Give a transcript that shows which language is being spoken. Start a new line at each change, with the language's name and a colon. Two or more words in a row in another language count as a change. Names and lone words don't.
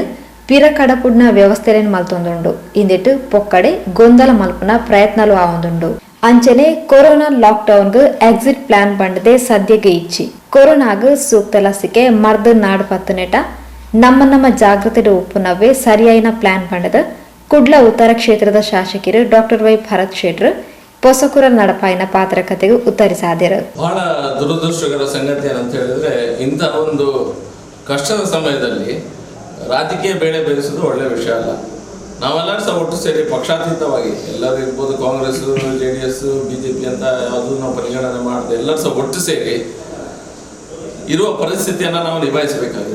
Tulu: ಪಿರ ಕಡಪುಡ್ನ ವ್ಯವಸ್ಥೆಯನ್ನು ಮಲ್ತೊಂದುಂಡು ಇಂದಿಟ್ಟು ಪೊಕ್ಕಡೆ ಗೊಂದಲ ಮಲ್ಪನ ಪ್ರಯತ್ನಲು ಆವೊಂದುಂಡು ಅಂಚನೆ ಕೊರೋನಾ ಲಾಕ್ಡೌನ್ಗೆ
English: exit plan
Tulu: ಬಂಡದೆ ಸದ್ಯಗೆ ಇಚ್ಚಿ ಕೊರೋನಾಗ ಸೂಕ್ತ ಲಸಿಕೆ ಮರ್ದ ನಾಡು ಪತ್ತನೆಟ ನಮ್ಮ ಜಾಗೃತಿಡು ಉಪ್ಪುನವೇ ಸರಿಯಾಯಿನ ಪ್ಲಾನ್ ಬಂಡದ ಕುಡ್ಲ ಉತ್ತರ ಕ್ಷೇತ್ರದ ಶಾಸಕರು ಡಾಕ್ಟರ್ ವೈ ಭರತ್ ಶೆಟ್ರು ಪೊಸಕುರ ನಡಪಾಯಿನ ಪಾತ್ರಕತೆಗೆ ಉತ್ತರಿಸಿದರು.
Kannada: ಬಹಳ ದುರದೃಷ್ಟಕರ ಸಂಗತಿ ಏನಂತ ಹೇಳಿದ್ರೆ ಇಂತಹ ಒಂದು ಕಷ್ಟದ ಸಮಯದಲ್ಲಿ ರಾಜಕೀಯ ಬೇಳೆ ಬೇಯಿಸೋದು ಒಳ್ಳೆ ವಿಷಯ ಅಲ್ಲ. ನಾವೆಲ್ಲರೂ ಸಹ ಒಟ್ಟು ಸೇರಿ ಪಕ್ಷಾತೀತವಾಗಿ ಎಲ್ಲರೂ ಇರ್ಬೋದು, ಕಾಂಗ್ರೆಸ್, JDS, BJP ಅಂತ ಯಾವುದು ನಾವು ಪರಿಗಣನೆ ಮಾಡದೆ ಎಲ್ಲರೂ ಸಹ ಒಟ್ಟು ಸೇರಿ ಇರುವ ಪರಿಸ್ಥಿತಿಯನ್ನು ನಾವು ನಿಭಾಯಿಸಬೇಕಾಗಿದೆ.